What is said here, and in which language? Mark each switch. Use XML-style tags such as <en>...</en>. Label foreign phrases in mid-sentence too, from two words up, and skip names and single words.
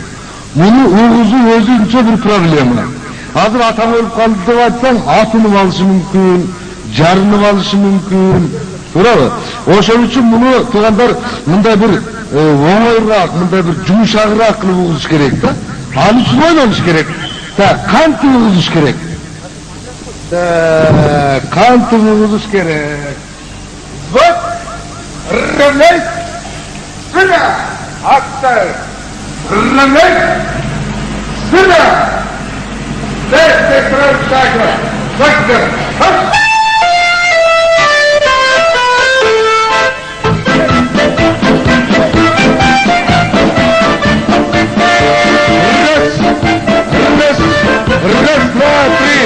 <ky>Муну угузу өзүнчө бир проблема. Азыр атам өлүп калды деп айтсаң, атынып алышы мүмкүн, жарынып алышы мүмкүн. Туурабы? Ошон үчүн муну туугандар мындай бир оңойраак, мындай бир жумшагыраак кылып угузуш керек да. Ал үчүн ойлонуш керек. Кантип угузуш керек? Кантип угузуш керек?</ky> <ru>Вот, равняй, сюда, отставь, равняй, сюда. Дайте кровь шага, шага, хоп! Раз, два, три!</ru>